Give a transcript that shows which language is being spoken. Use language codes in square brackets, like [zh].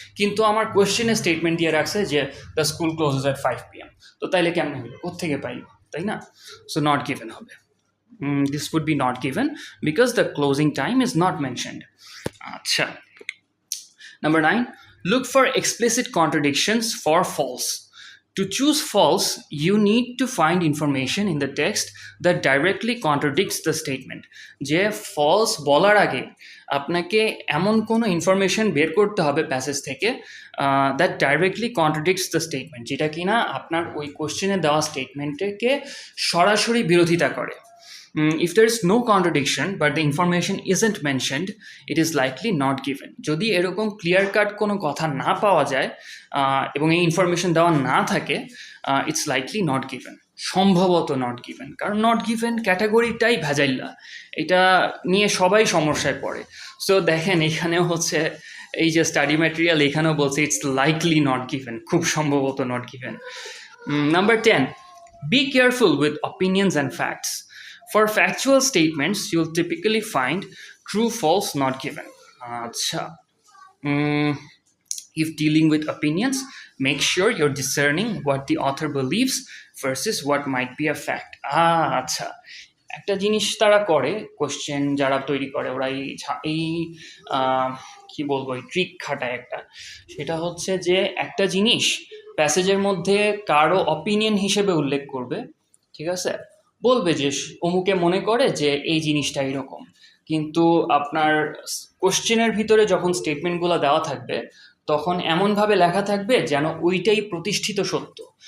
[bn] কিন্তু আমার কোয়েশ্চেনে স্টেটমেন্ট দিয়ে রাখছে যে [en] The school closes at 5 PM। [bn] তো তাইলে কেমন হলো, কোত্থেকে পাইব, তাই না? সো নট গিভেন হবে। [en] This would be not given because the closing time is not mentioned. আচ্ছা, Number 9, look for explicit contradictions for false. To choose false, you need to find information in the text that directly contradicts the statement. [bn] যে false বলার আগে আপনাকে এমন কোনো information বের করতে হবে প্যাসেজ থেকে [en] that directly contradicts the statement, [bn] যেটা কিনা আপনার ওই কোশ্চেনে দেওয়া স্টেটমেন্টকে সরাসরি বিরোধিতা করে। [en] If there is no contradiction but the information isn't mentioned, it is likely not given. [bn] যদি এরকম ক্লিয়ার কাট কোনো কথা না পাওয়া যায় এবং এই ইনফরমেশন দেওয়া না থাকে, [en] it's likely not given, [bn] সম্ভবত নট গিভেন। কারণ নট গিভেন ক্যাটাগরিটাই ভেজাইল্লা, এটা নিয়ে সবাই সমস্যায় পড়ে। সো দেখেন এখানেও হচ্ছে এই যে স্টাডি ম্যাটেরিয়াল, এখানেও বলছে [en] it's likely not given, [bn] খুব সম্ভবত not given. [en] Number 10, be careful with opinions and facts. For factual statements, you'll typically find true, false, not given. Acha. If dealing with opinions, make sure you're discerning what the author believes versus what might be a fact. [bn] আচ্ছা, একটা জিনিস তারা করে, question যারা তৈরি করে ওরা এই কি বলবো, এই ট্রিক খাটায় একটা। সেটা হচ্ছে যে একটা জিনিস প্যাসেজের মধ্যে কারো অপিনিয়ন হিসেবে উল্লেখ করবে, ঠিক আছে, বলবে যে অমুকে মনে করে যে এই জিনিসটা এরকম, কিন্তু আপনার কোশ্চেনের ভিতরে যখন স্টেটমেন্টগুলো দেওয়া থাকবে তখন এমনভাবে লেখা থাকবে যেন ওইটাই প্রতিষ্ঠিত সত্য।